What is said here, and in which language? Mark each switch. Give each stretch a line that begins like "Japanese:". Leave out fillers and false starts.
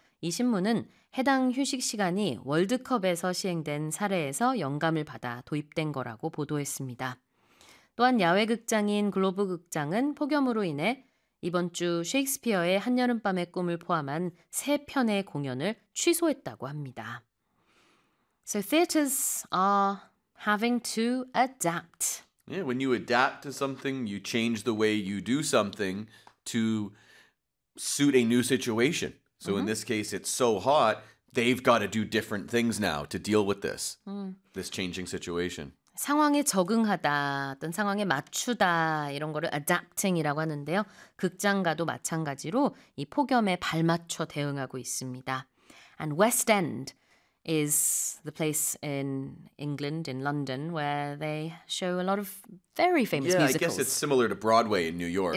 Korean: 이 신문은 해당 휴식 시간이 월드컵에서 시행된 사례에서 영감을 받아 도입된 거라고 보도했습니다. 또한 야외 극장인 글로브 극장은 폭염으로 인해 이번 주 셰익스피어의 한여름밤의 꿈을 포함한 세 편의 공연을 취소했다고 합니다.
English: So theaters are having to adapt. Yeah, when you adapt to something, you change the way you do something to suit a new situation. So mm-hmm. in this case, it's so hot, they've got to do different things now to deal with this, this changing situation.
Korean: 상황에 적응하다, 어떤 상황에 맞추다 이런 거를 adapting이라고 하는데요. 극장가도 마찬가지로 이 폭염에 발맞춰 대응하고 있습니다.
English: And West End is the place in England, in London, where they show a lot of very famous yeah, musicals. Yeah, I guess it's similar to Broadway in New York,